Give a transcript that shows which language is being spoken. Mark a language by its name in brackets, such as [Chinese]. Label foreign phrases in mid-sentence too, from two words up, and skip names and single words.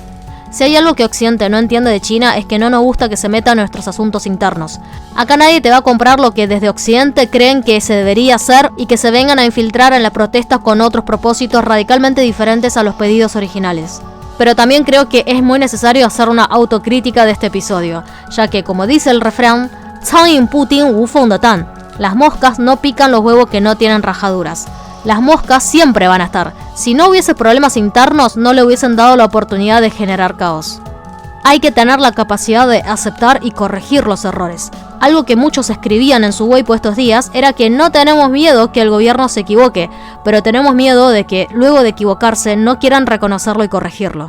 [Spanish] Si hay algo que Occidente no entiende de China es que no nos gusta que se metan en nuestros asuntos internos. Acá nadie te va a comprar lo que desde Occidente creen que se debería hacer y que se vengan a infiltrar en las protestas con otros propósitos radicalmente diferentes a los pedidos originales. Pero también creo que es muy necesario hacer una autocrítica de este episodio, ya que como dice el refrán, [Chinese] 苍蝇不叮无缝的蛋. [Spanish] Las moscas no pican los huevos que no tienen rajaduras. Las moscas siempre van a estar. Si no hubiese problemas internos, no le hubiesen dado la oportunidad de generar caos. Hay que tener la capacidad de aceptar y corregir los errores. Algo que muchos escribían en su Weibo estos días era que no tenemos miedo que el gobierno se equivoque, pero tenemos miedo de que, luego de equivocarse, no quieran reconocerlo y corregirlo.